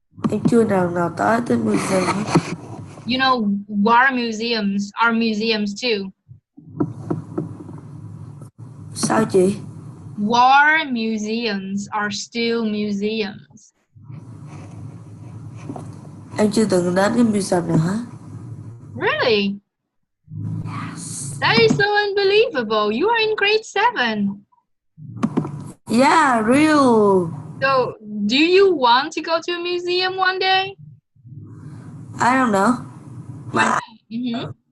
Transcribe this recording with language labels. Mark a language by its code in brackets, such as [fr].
[vi] Em chưa nào tới museum. [en] You know, war museums are museums too. [vi] Sao chị? [en] War museums are still museums. [vi] Em chưa từng đến cái museum nào hết. [en] Really? Yes. That is so unbelievable. You are in grade 7. Yeah, real. So, do you want to go to a museum one day? I don't know. Why not? Mm-hmm.